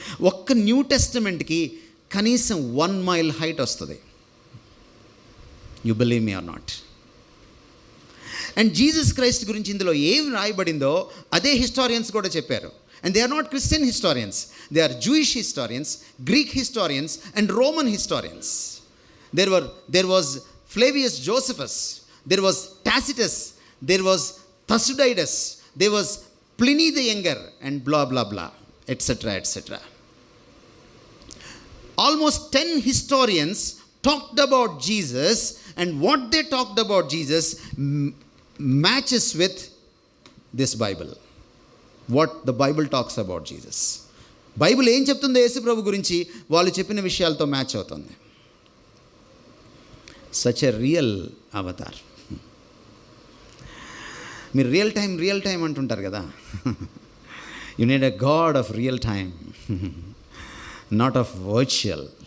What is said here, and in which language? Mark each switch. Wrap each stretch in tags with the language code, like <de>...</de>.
<te>ఒక్క న్యూ టెస్టమెంట్కి కనీసం 1 mile height వస్తుంది.</te> <en>You believe me or not.</en> <te>And Jesus Christ గురించి ఇందులో ఏం రాయబడిందో అదే హిస్టారియన్స్ కూడా చెప్పారు.</te> <en>And they are not Christian historians, they are Jewish historians, Greek historians and Roman historians. There was Flavius Josephus, there was Tacitus, there was Thucydides, there was Pliny the Younger, and blah blah blah, etc. etc. Almost 10 historians talked about Jesus, and what they talked about Jesus matches with this Bible. What the Bible talks about Jesus.</en> <te>Bible ఏం చెప్తుందో యేసు ప్రభు గురించి వాళ్ళు చెప్పిన విషయాలతో match అవుతుంది.</te> <en>Such a real avatar.</en> <te>మీరు real time అంటుంటారు కదా.</te> <en>You need a god of real time, not of virtual.</en>